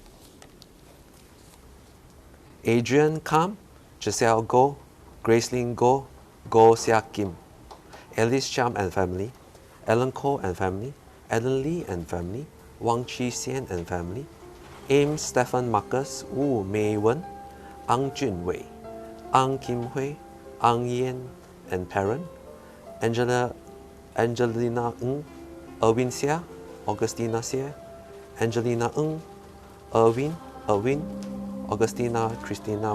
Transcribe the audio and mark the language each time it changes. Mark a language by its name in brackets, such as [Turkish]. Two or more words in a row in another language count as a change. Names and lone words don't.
[English] Adrian Kam, Giselle Go, Gracelyn Go, Go Sia Kim, Alice Cham and family, Ellen Ko and family, Ellen Lee and family, Wang Chi Xian and family, Ames Stephen Marcus, Wu Mei Wen, Ang Jun Wei, Ang Kim Hui, Ang Yen and parent, Angelina Ng, Erwin Xia, Augustina Xia, Angelina Ng, Erwin, Augustina Christina